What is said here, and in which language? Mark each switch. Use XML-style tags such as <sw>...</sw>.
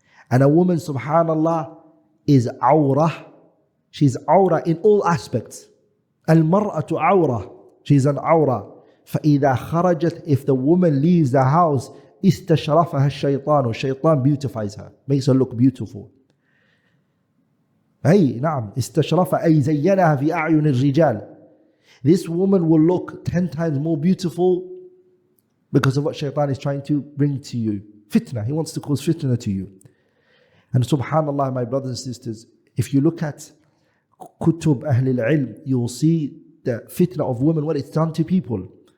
<en>And a woman, subhanallah, is awrah. She's awrah in all aspects. Al-Mar'ah awrah. She's an awrah.</en> <ar>فَإِذَا خَرَجَتْ,</ar> <en>if the woman leaves the house,</en> <ar>استشرفها الشيطان.</ar> <en>Shaitan beautifies her, makes her look beautiful.</en> <ar>أي نعم استشرفها أي زينها في أعين الرجال.</ar> <en>This woman will look 10 times more beautiful because of what shaitan is trying to bring to you. Fitna, he wants to cause fitna to you. And subhanallah, my brothers and sisters, if you look at kutub ahl al-ilm, you will see the fitna of women, what it's done to people.</en>